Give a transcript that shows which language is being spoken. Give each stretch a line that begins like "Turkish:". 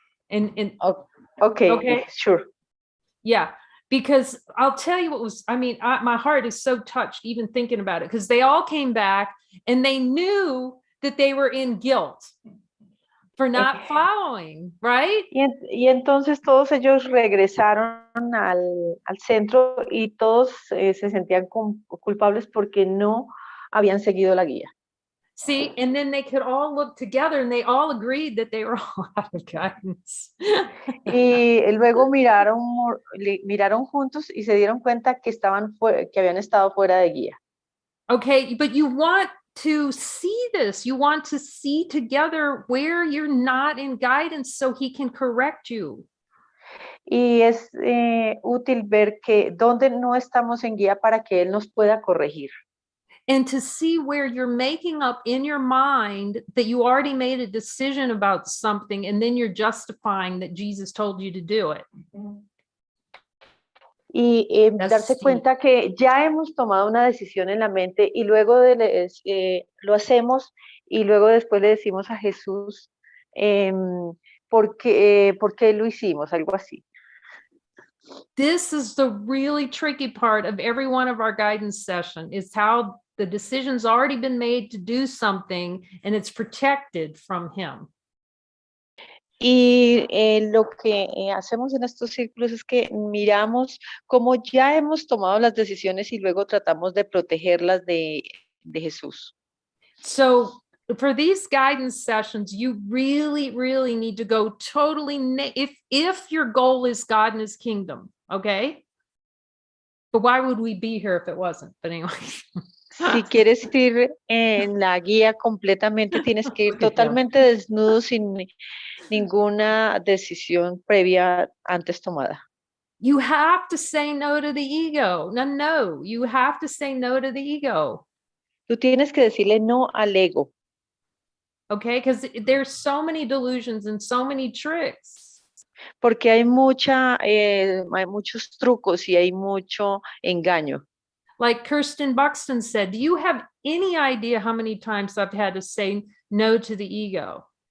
English: And okay, sure. Yeah, because I'll tell you what was, I mean, my heart is so touched even thinking about it, because they all came back and they knew that they were in guilt for not following, right?
Spanish: Y entonces todos ellos regresaron al centro y todos se sentían culpables porque no habían seguido la guía.
English: See, and then they could all look together and they all agreed that they were all out of guidance.
Spanish: Y luego miraron juntos y se dieron cuenta que que habían estado fuera de guía.
English: Okay, but you want to see this. You want to see together where you're not in guidance so he can correct you.
Spanish: Y es útil ver que donde no estamos en guía para que él nos pueda corregir.
English: And to see where you're making up in your mind that you already made a decision about something and then you're justifying that Jesus told you to do it.
Spanish: Y darse cuenta que ya hemos tomado una decisión en la mente y luego lo hacemos y luego después le decimos a Jesús por qué lo hicimos, algo así.
English: This is the really tricky part of every one of our guidance session, is how the decision's already been made to do something and it's protected from him.
Spanish: Y lo que hacemos en estos círculos es que miramos cómo ya hemos tomado las decisiones y luego tratamos de protegerlas de Jesús.
English: So for these guidance sessions, you really, really need to go totally, if your goal is God and his kingdom, okay? But why would we be here if it wasn't? But anyway.
Spanish: Si quieres ir en la guía completamente, tienes que ir totalmente desnudo sin ninguna decisión previa antes tomada.
English: You have to say no to the ego. No, you have to say no to the ego.
Spanish: Tú tienes que decirle no al ego.
English: Okay, because there's so many delusions and so many tricks.
Spanish: Porque hay muchos trucos y hay mucho engaño.
English: Like Kirsten Buxton said, do you have any idea how many times I've had to say no to the ego?